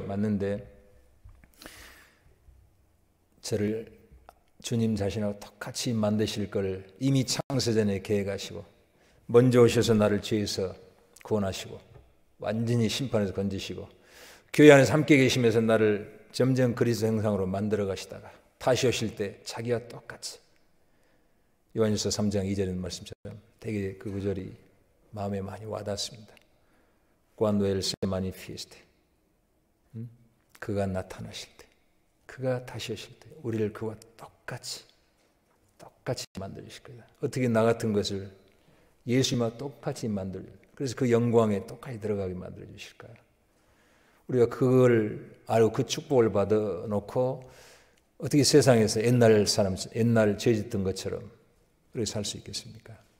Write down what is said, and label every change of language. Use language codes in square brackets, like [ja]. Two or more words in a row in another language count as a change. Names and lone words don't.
[ko] 맞는데 저를 주님 자신하고 똑같이 만드실 걸 이미 창세전에 계획하시고 먼저 오셔서 나를 죄에서 구원하시고 완전히 심판에서 건지시고 교회 안에서 함께 계시면서 나를 점점 그리스도 형상으로 만들어 가시다가 다시 오실 때 자기와 똑같이 요한일서 3장 2절의 말씀처럼 되게 그 구절이 마음에 많이 와닿습니다. [es] Cuando él se manifieste, [ko] 그가 나타나실 때, 그가 다시 오실 때 우리를 그와 똑같이 만드실 거다. 어떻게 나 같은 것을 예수님과 똑같이 만들, 그래서 그 영광에 똑같이 들어가게 만들어 주실까요? 우리가 그걸 알고 그 축복을 받아 놓고 어떻게 세상에서 옛날 죄 짓던 것처럼 그렇게 살 수 있겠습니까?